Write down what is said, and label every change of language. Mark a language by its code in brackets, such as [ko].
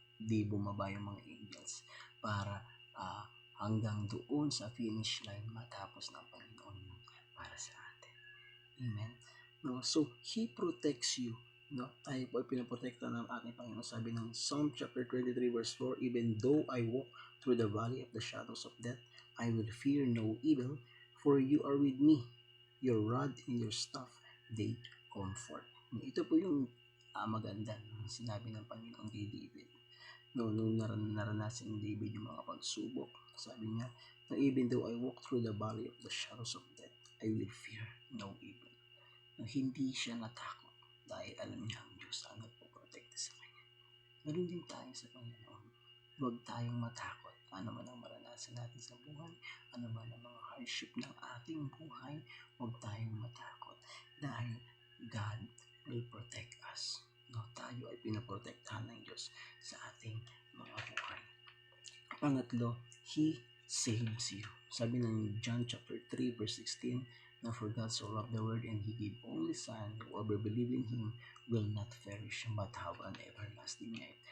[tl] Di bumaba yung mga angels para hanggang doon sa finish line matapos ng Panginoon para sa atin. Amen. No, [en] so He protects you. [tl] No, tayo po ay pinaprotekta ng ating Panginoon. Sabi ng [en] Psalm chapter 23 verse 4, even though I walk through the valley of the shadows of death, I will fear no evil, for you are with me. Your rod and your staff, they comfort. [tl] Ito po yung maganda na sinabi ng Panginoon kay David. No, nung naranasan ni David yung mga pagsubok, sabi niya, na [en] even though I walk through the valley of the shadows of death, I will fear no evil. [tl] No, hindi siya natakot dahil alam niya ang Diyos ang nagpoprotekta sa kanya. Ganun din tayo sa Panginoon. Huwag tayong matakot. Ano man ang maranasan natin sa buhay, ano man ang mga hardship ng ating buhay, huwag tayong matakot dahil [en] God will protect us. [tl] No, tayo ay pinaprotektahan ng Diyos sa ating mga buhay. [en] Pangatlo, He saves you. [tl] Sabi ng [en] John chapter 3 verse 16, na for God so loved the world and He gave only Son, whoever believe in Him will not perish but have an everlasting life.